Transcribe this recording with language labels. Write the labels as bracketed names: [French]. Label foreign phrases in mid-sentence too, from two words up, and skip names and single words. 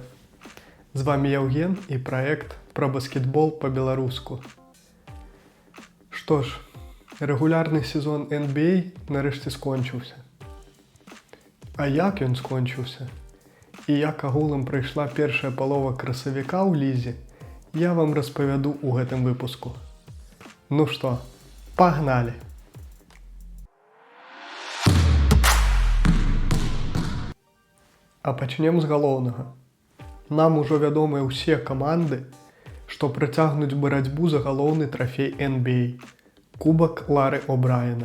[Ukrainian] З вами Євген і проект про баскетбол по-білоруську. Що ж, регулярний сезон NBA нарешті скончився. А як він скончився? [Belarusian] І як агулам пройшла перша полова красавіка ў лізе, я вам распавяду ў гэтым выпуску. Ну што, пагнали! А пачнем з галоўнага. Нам ужо вядомыя ўсе каманды, што працягнуць барацьбу за галоўны трафей NBA – Кубак Лары О'Брайена.